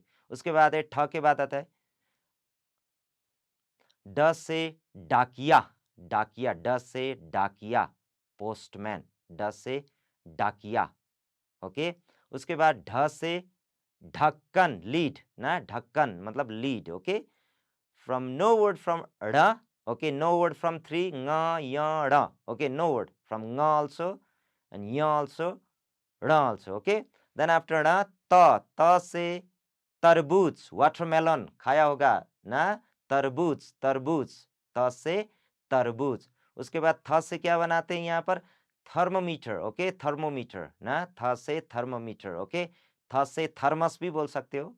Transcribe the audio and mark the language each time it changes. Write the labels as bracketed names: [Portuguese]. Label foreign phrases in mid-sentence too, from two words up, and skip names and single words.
[Hindi] उसके बाद है ठ के बाद आता है ड से डाकिया, डाकिया, ड से डाकिया, पोस्टमैन, ड से डाकिया. ओके. उसके बाद ढ से ढक्कन, लीड ना, ढक्कन मतलब लीड. [English] ओके, from no word from ra, okay, no word from three, [Hindi] ङ, य, र, [English] okay, no word from nga also and ya also, ra also. Okay, then after [Hindi] ra ta, ta से तरबूज, watermelon खाया होगा ना, तरबूज, तरबूज, त से तरबूज. उसके बाद थ से क्या बनाते हैं यहाँ पर, थर्मोमीटर. ओके, थर्मोमीटर ना, थ से थर्मोमीटर. ओके, थ से थर्मस भी बोल सकते हो.